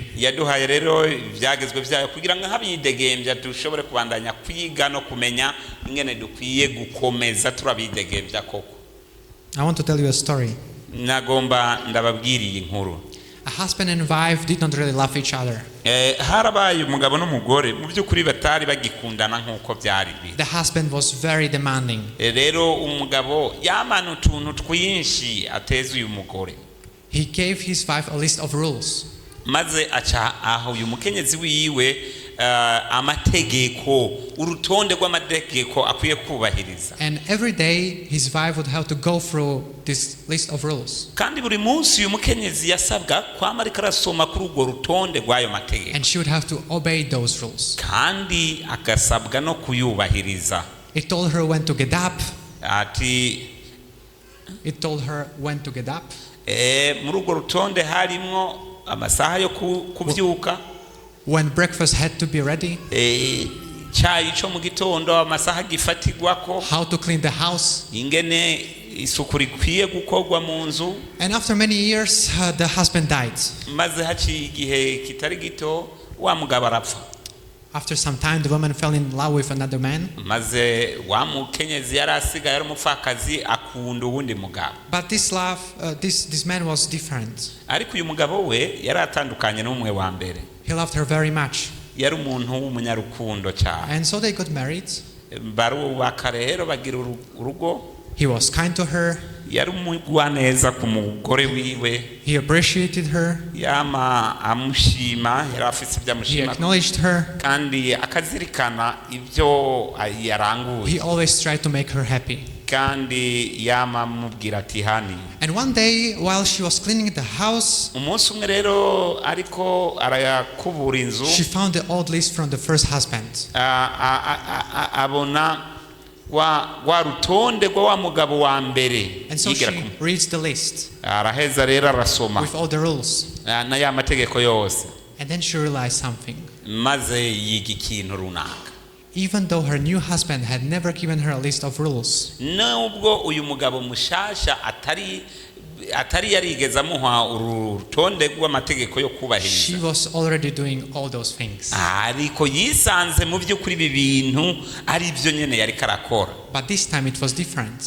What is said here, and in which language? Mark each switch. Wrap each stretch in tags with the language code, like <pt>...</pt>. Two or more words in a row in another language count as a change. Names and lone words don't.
<rn>Yaduhaye rero ibyagezwe byayo kugira ngo nk'abidegembya dushobore kubandanya kwiga no kumenya ingene dukwiye gukomeza turabidegembya koko.</rn> <en>I want to tell you a story.</en> <rn>Nagomba ndababwiriye inkuru.</rn> <en>A husband and wife did not really love each other.</en> <rn>Harabaye umugabo n'umugore mu by'ukuri batari bagikundana nk'uko byari.</rn> <en>The husband was very demanding.</en> <rn>Rero umugabo yamana utuntu twinshi ateza uyu mugore.</rn> <en>He gave his wife a list of rules.</en> <rn>Maze aca aho uyu mukenyezi wiwe amategeko, urutonde rw'amategeko akwiye kubahiriza.</rn> <en>And every day his wife would have to go through this list of rules.</en> <rn>Kandi buri munsi uyu mukenyezi yasabwa kwama ariko arasoma kuri urwo rutonde rw'ayo mategeko.</rn> <en>And she would have to obey those rules.</en> <rn>Kandi agasabwa no kuyubahiriza.</rn> <en>It told her when to get up. It told her when to get up.</en> <rn>Muri urwo rutonde harimo amasaha yo kubyuka.</rn> <en>When breakfast had to be ready.</en> <rn>Cyayi cyo mu gitondo amasaha gifatirwako.</rn> <en>How to clean the house.</en> <rn>Ingene isuku rikwiye gukorwa mu nzu.</rn> <en>And after many years the husband died.</en> <rn>Maze haciye igihe kitari gito wa mugabo arapfa.</rn> <en>After some time the woman fell in love with another man.</en> <rn>Maze wa mukenyezi yari asigaye ari umupfakazi akunda uwundi mugabo.</rn> <en>But this man was different.</en> <rn>Ariko uyu mugabo we yari atandukanye n'umwe wa mbere.</rn> <en>He loved her very much.</en> <rn>Yari umuntu w'umunyarukundo cyane.</rn> <en>And so they got married.</en> <rn>barubaka rero bagira urugo.</rn> <en>He was kind to her.</en> <rn>Yari umugwaneza ku mugore wiwe.</rn> <en>He appreciated her.</en> <rn>Yama amushima, yari afite ibyo</rn> <en>He</en> <rn>amushima</rn> <en>acknowledged her.</en> <rn>kandi akazirikana ibyo yaranguye.</rn> <en>He always tried to make her happy.</en> <rn>kandi yama amubwira ati hani.</rn> <en>And one day, while she was cleaning the house,</en> <rn>umunsi umwe rero ariko arayakubura inzu,</rn> <en>she found the old list from the first husband.</en> <rn>abona wa rutonde rwa wa mugabo wa mbere.</rn> <en>And so she reads the list</en> <rn>araheza rero arasoma</rn> <en>with all the rules.</en> <rn>na ya mategeko yose,</rn> <en>And then she realized something.</en> <rn>maze yiga ikintu runaka.</rn> <en>Even though her new husband had never given her a list of rules,</en> <rn>nubwo uyu mugabo mushasha atari yarigeze amuha urutonde rw'amategeko yo</rn> <en>she</en> <rn>kubahiriza,</rn> <en>was already doing all those things.</en> <rn>ariko yisanze mu by'ukuri ibi bintu ari byo nyene yari karakora.</rn> <en>But this time it was different.</en>